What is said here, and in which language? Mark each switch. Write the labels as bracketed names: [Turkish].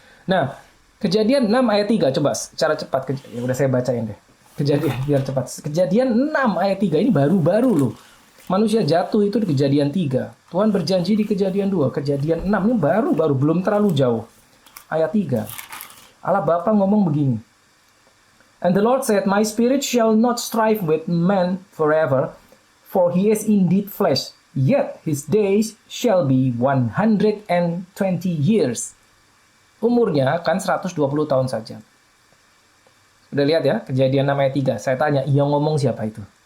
[Indonesian] Nah, Kejadian 6 ayat 3, coba secara cepat. Ya udah saya bacain deh. Kejadian biar cepat. Kejadian 6 ayat 3 ini baru-baru loh. Manusia jatuh itu di Kejadian 3. Tuhan berjanji di Kejadian 2. Kejadian 6 ini baru-baru, belum terlalu jauh. Ayat 3. Allah Bapa ngomong begini. [English] And the Lord said, My spirit shall not strive with man forever, for he is indeed flesh. Yet his days shall be 120 years. [Indonesian] Umurnya akan 120 tahun saja. Udah lihat ya, Kejadian 6 ayat 3. Saya tanya, yang ngomong siapa itu?